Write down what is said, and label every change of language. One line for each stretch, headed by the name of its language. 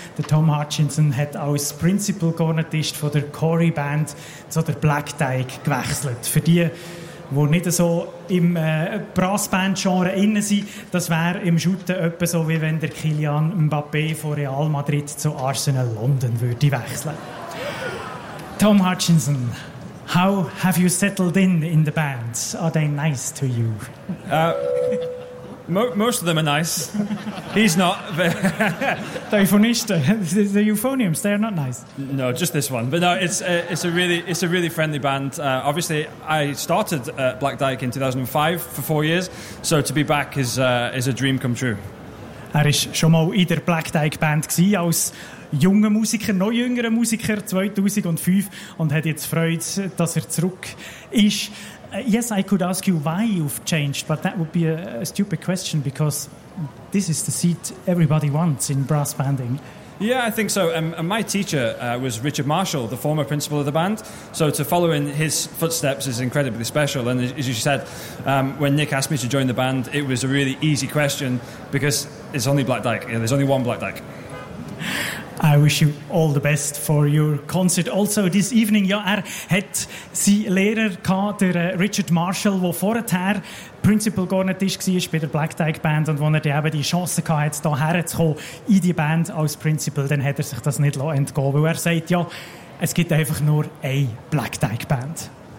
German: Der Tom Hutchinson hat als Principal Cornetist von der Corey Band zu der Black Dyke gewechselt. Für die, wo nicht so im Brassband-Genre innen sind, das wäre im Schutten etwa so, wie wenn der Kylian Mbappé von Real Madrid zu Arsenal London würde wechseln.
English: Tom Hutchinson, how have you settled in the band? Are they nice to you? Most of them are nice. He's not. The euphoniums, they are not nice. No, just this one. But no, it's a really friendly band. Obviously, I started at Black Dyke in 2005 for 4 years, so to be back is a dream come true.
German: Er ist schon mal in der Black Dyke Band gsi als junger Musiker, noch jüngerer Musiker 2005 und hat jetzt Freude, dass er zurück ist.
English: Yes, I could ask you why you've changed, but that would be a stupid question because this is the seat everybody wants in brass banding. Yeah, I think so. And my teacher was Richard Marshall, the former principal of the band. So to follow in his footsteps is incredibly special. And as you said, when Nick asked me to join the band, it was a really easy question because it's only Black Dyke. Yeah, there's only one Black Dyke. I wish you all the best for your concert.
German: Also,
English: this evening,
German: ja, er hat seinen Lehrer gehabt, der Richard Marshall, der vorher Principal Cornetist war bei der Black Dyke Band und wo er eben die Chance hatte, da herzukommen in die Band als Principal, dann hat er sich das nicht entgehen lassen, weil er sagt, ja, es gibt einfach nur eine Black Dyke Band.